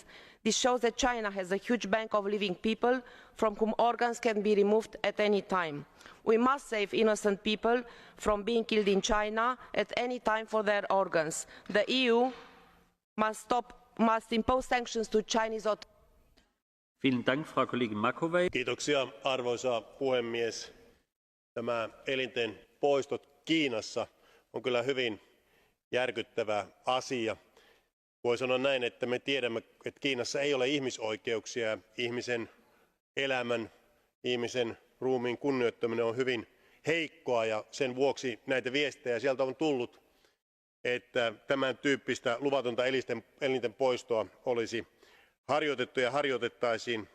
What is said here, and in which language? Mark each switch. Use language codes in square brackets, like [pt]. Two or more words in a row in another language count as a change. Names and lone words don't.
[en] This shows that China has a huge bank of living people from whom organs can be removed at any time. We must save innocent people from being killed in China at any time for their organs. The EU must impose sanctions to Chinese authorities. [de] Vielen Dank, Frau Kollegin Macovei. [fi] Kiitoksia, arvoisa puhemies. Tämä elinten poistot Kiinassa on kyllä hyvin järkyttävä asia. Voi sanoa näin, että me tiedämme, että Kiinassa ei ole ihmisoikeuksia. Ihmisen elämän, ihmisen ruumiin kunnioittaminen on hyvin heikkoa ja sen vuoksi näitä viestejä sieltä on tullut, että tämän tyyppistä luvatonta elinten poistoa olisi harjoitettu ja harjoitettaisiin.